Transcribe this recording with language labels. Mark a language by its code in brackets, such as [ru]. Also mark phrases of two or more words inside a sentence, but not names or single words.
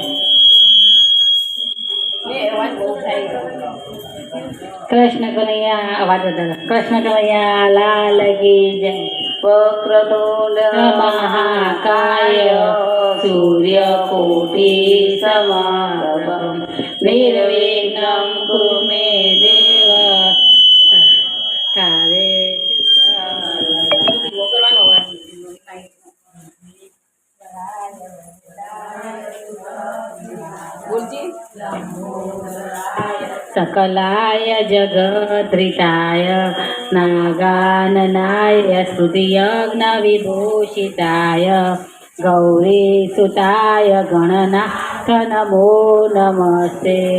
[hi] कृष्ण कन्हैया आवाज दादा कृष्ण कन्हैया लाल की जय। [sa] वक्रतुंड महाकाय सूर्यकोटि समप्रभं निर्विघ्नं कुरु मे देव कार्ये सकलाय जगद्धिताय नागाननाय स्तुतियज्ञविभूषिताय गौरीसुताय गणनाथ नमो नमस्ते।